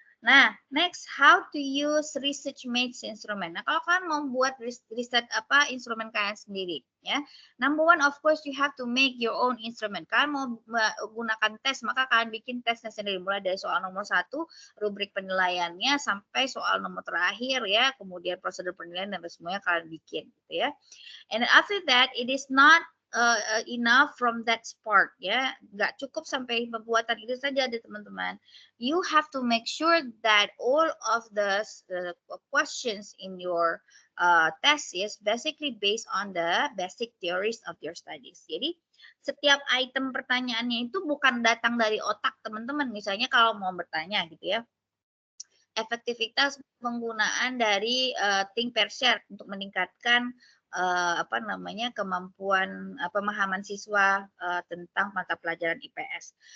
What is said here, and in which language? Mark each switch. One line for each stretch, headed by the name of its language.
English: Nah, next, how to use research made instrument.
Indonesian: Nah, kalau kalian mau buat riset apa instrumen kalian sendiri, ya.
English: Number one, of course, you have to make your own instrument.
Indonesian: Kalian mau menggunakan tes, maka kalian bikin tesnya sendiri. Mulai dari soal nomor 1, rubrik penilaiannya, sampai soal nomor terakhir, ya. Kemudian prosedur penilaian dan semuanya kalian bikin, gitu ya.
English: And after that, it is not enough from that part, ya.
Indonesian: Nggak cukup sampai pembuatan itu saja deh teman-teman.
English: You have to make sure that all of the questions in your test is basically based on the basic theories of your studies.
Indonesian: Jadi setiap item pertanyaannya itu bukan datang dari otak teman-teman. Misalnya kalau mau bertanya gitu ya, efektivitas penggunaan dari think per share untuk meningkatkan apa namanya kemampuan pemahaman siswa tentang mata pelajaran IPS.